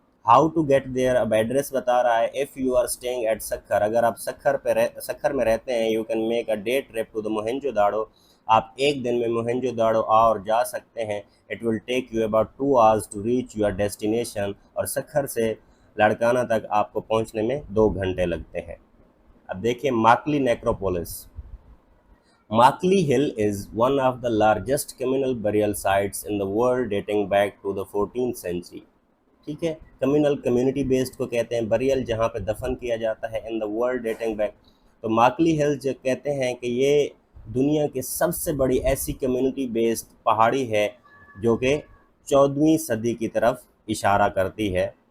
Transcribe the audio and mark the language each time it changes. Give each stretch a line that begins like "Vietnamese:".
Urdu: How to get their, اب address بتا رہا ہے. If you are staying at Sukkur, اگر آپ سکھر میں رہتے ہیں، you can make a day trip to the Mohenjo داڑو، آپ ایک دن میں موہنجو داڑو اور جا سکتے ہیں. It will take you about 2 hours to reach your destination, اور سکھر سے لاڑکانہ تک آپ کو پہنچنے میں 2 گھنٹے لگتے ہیں. اب دیکھیں ماکلی نیکروپولس.
English: Makli Hill is one of the largest communal burial sites in the world dating back to the 14th century.
Urdu: ٹھیک ہے، کمیونل کمیونٹی بیسڈ کو کہتے ہیں بریل، جہاں پہ دفن کیا جاتا ہے ان دا ورلڈ ڈیٹنگ بیک. تو ماکلی ہل جو کہتے ہیں کہ یہ دنیا کی سب سے بڑی ایسی کمیونٹی بیسڈ پہاڑی ہے جو کہ 14ویں صدی کی طرف اشارہ کرتی ہے.